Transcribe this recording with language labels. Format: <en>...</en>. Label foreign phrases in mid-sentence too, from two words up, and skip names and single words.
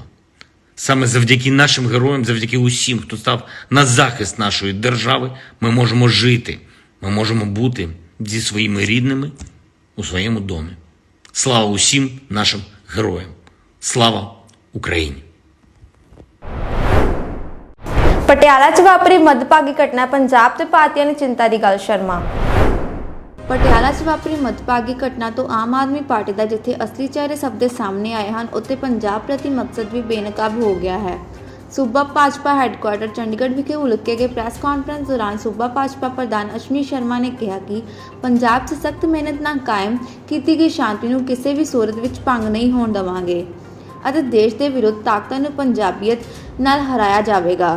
<uk>Саме завдяки нашим героям, завдяки усім, хто став на захист нашої держави, ми можемо жити, ми можемо бути зі своїми рідними у своєму домі. Слава усім нашим героям! Слава Україні!</uk> <pa>ਪਟਿਆਲਾ 'ਚ ਵਾਪਰੀ ਮੱਧਭਾਗੀ ਘਟਨਾ ਪੰਜਾਬ ਤੇ ਭਾਰਤੀਆਂ ਨੇ ਚਿੰਤਾ ਦੀ ਗੱਲ ਸ਼ਰਮਾ। ਪਟਿਆਲਾ 'ਚ ਵਾਪਰੀ ਮੱਧਭਾਗੀ ਘਟਨਾ ਤੋਂ ਆਮ ਆਦਮੀ ਪਾਰਟੀ ਦਾ ਜਿੱਥੇ ਅਸਲੀ ਚਿਹਰੇ ਸਭ ਦੇ ਸਾਹਮਣੇ ਆਏ ਹਨ, ਉੱਥੇ ਪੰਜਾਬ ਪ੍ਰਤੀ ਮਕਸਦ ਵੀ ਬੇਨਕਾਬ ਹੋ ਗਿਆ ਹੈ। ਸੂਬਾ ਭਾਜਪਾ ਹੈੱਡਕੁਆਰਟਰ ਚੰਡੀਗੜ੍ਹ ਵਿਖੇ ਉਲੀਕੇ ਗਏ ਪ੍ਰੈਸ ਕਾਨਫਰੰਸ ਦੌਰਾਨ ਸੂਬਾ ਭਾਜਪਾ ਪ੍ਰਧਾਨ ਅਸ਼ਵਨੀ ਸ਼ਰਮਾ ਨੇ ਕਿਹਾ ਕਿ ਪੰਜਾਬ 'ਚ ਸਖਤ ਮਿਹਨਤ ਨਾਲ ਕਾਇਮ ਕੀਤੀ ਗਈ ਸ਼ਾਂਤੀ ਨੂੰ ਕਿਸੇ ਵੀ ਸੂਰਤ ਵਿੱਚ ਭੰਗ ਨਹੀਂ ਹੋਣ ਦੇਵਾਂਗੇ ਅਤੇ ਦੇਸ਼ ਦੇ ਵਿਰੁੱਧ ਤਾਕਤਾਂ ਨੂੰ ਪੰਜਾਬੀਅਤ ਨਾਲ ਹਰਾਇਆ ਜਾਵੇਗਾ।</pa>